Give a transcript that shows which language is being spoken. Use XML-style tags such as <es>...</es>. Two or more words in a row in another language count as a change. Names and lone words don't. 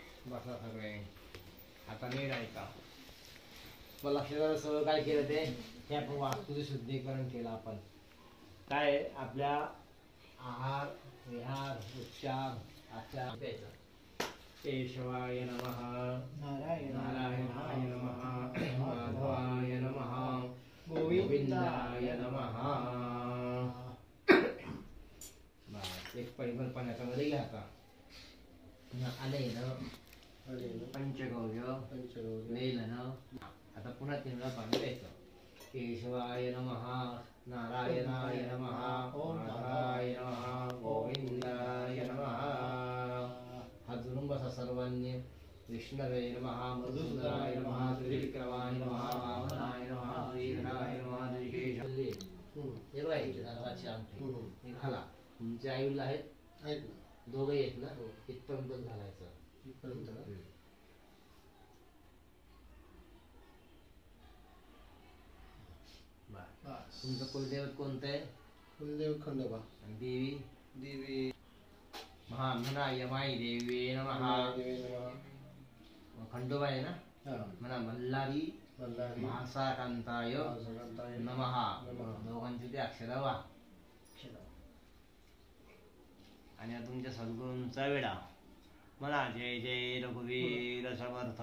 <mr>बसा सगळे आता नीट ऐका. मग लक्षात सगळं काय केलं ते आपण वास्तूचे शुद्धीकरण केलं. आपण काय आपल्या आहार विहार उच्चार आचार द्यायचा.</mr> <sa>केशवाय नमः, नारायणाय नमः, माधवाय नमः, गोविंदाय नमः.</sa> <mr>बस एक परिमल पाण्याचा मध्ये घ्या आता. आलेन पंचगौर्य लेलन. आता पुन्हा 3 वेळा पाणी प्यायचं.</mr> <sa>केशवाय नमः, नारायणाय नमः, माधवाय नमः, गोविंदाय नमः.</sa> <mr>हात जोडून बसा सर्वांनी.</mr> <sa>विष्णवे नमः, मधुसूदनाय नमः, त्रिविक्रमाय नमः, वामनाय नमः, श्रीधराय नमः, ऋषिकेशाय.</sa> <mr>हे राहिले नारळाची आमटी. हे घाला. तुमचे आई वडील आहेत दोघे आहेत ना, इथपर्यंत घालायचं. तुमचं कुलदैवत कोणतं आहे? कुलदेव खंडोबा. आणि देवी? देवी म्हणा</mr> <sa>यमाई देवी नमः.</sa> <mr>खंडोबा आहे ना, म्हणा</mr> <sa>मल्हारी महासाकांताय नमः.</sa> <mr>दोघांची ते अक्षर वा. आणि आता तुमच्या सद्गुरूंचा वेळा. म्हणा जय जय रघुवीर समर्थ.</mr>